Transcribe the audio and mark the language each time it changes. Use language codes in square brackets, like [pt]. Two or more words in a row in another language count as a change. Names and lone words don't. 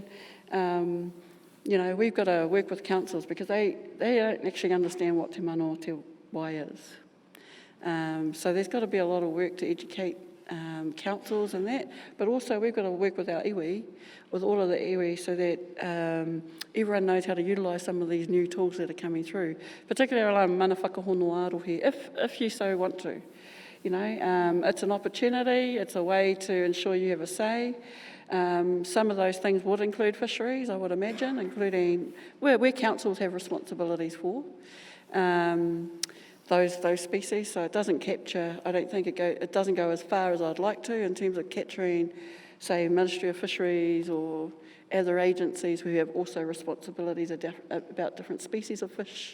[en] We've got to work with councils because they don't actually understand what Te Mana or Te Wai is. So there's got to be a lot of work to educate councils and that, but also we've got to work with our iwi, with all of the iwi, so that everyone knows how to utilise some of these new tools that are coming through, particularly around [mi] mana whakahono arohi, [en] if you so want to. It's an opportunity, it's a way to ensure you have a say. Some of those things would include fisheries, I would imagine, including where councils have responsibilities for. Those species, so it doesn't capture, I don't think it doesn't go as far as I'd like to in terms of capturing, say, Ministry of Fisheries or other agencies who have also responsibilities about different species of fish.